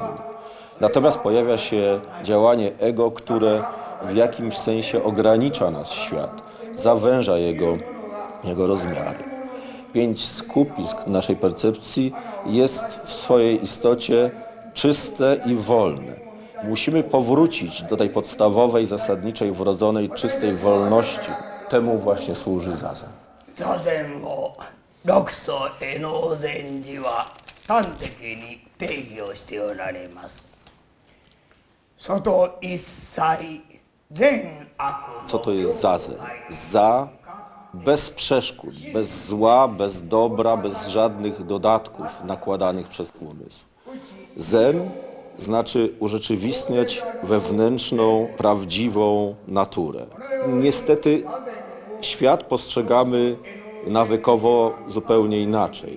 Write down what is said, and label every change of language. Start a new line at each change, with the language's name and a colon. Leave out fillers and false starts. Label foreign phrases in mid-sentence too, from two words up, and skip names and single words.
Polish: Natomiast pojawia się działanie ego, które w jakimś sensie ogranicza nasz świat, zawęża jego rozmiary. 5 skupisk naszej percepcji jest w swojej istocie czyste i wolne. Musimy powrócić do tej podstawowej, zasadniczej, wrodzonej, czystej wolności. Temu właśnie służy zazen.
Japanese: 座禅を六祖への禅師は端的に定義をしておられます。外一切善悪
Polish: Co to jest zazen? Za, bez przeszkód, bez zła, bez dobra, bez żadnych dodatków nakładanych przez umysł. Zen znaczy urzeczywistniać wewnętrzną, prawdziwą naturę. Niestety świat postrzegamy nawykowo zupełnie inaczej.